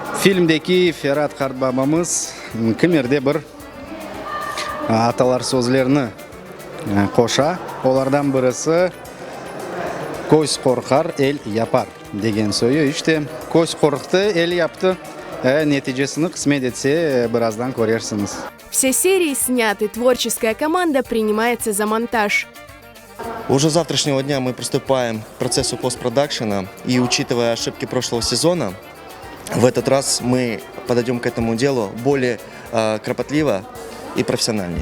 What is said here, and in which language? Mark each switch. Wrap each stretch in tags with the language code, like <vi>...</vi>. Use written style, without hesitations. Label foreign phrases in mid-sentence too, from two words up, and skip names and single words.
<crh>Filmdeki Ferhat Karbabamız kimerde bir atalar sözlerini koşa. Onlardan birisi ko'z korkar, el yapar degan so'yi. İşte ko'z korktu, el yaptı. Neticesini kısmet etse birazdan ko'rarsiniz.</crh> <ru>Все серии сняты, творческая команда принимается за монтаж. Уже с завтрашнего дня мы приступаем к процессу постпродакшена, и учитывая ошибки прошлого сезона, в этот раз мы подойдем к этому делу более кропотливо и профессиональнее.</ru>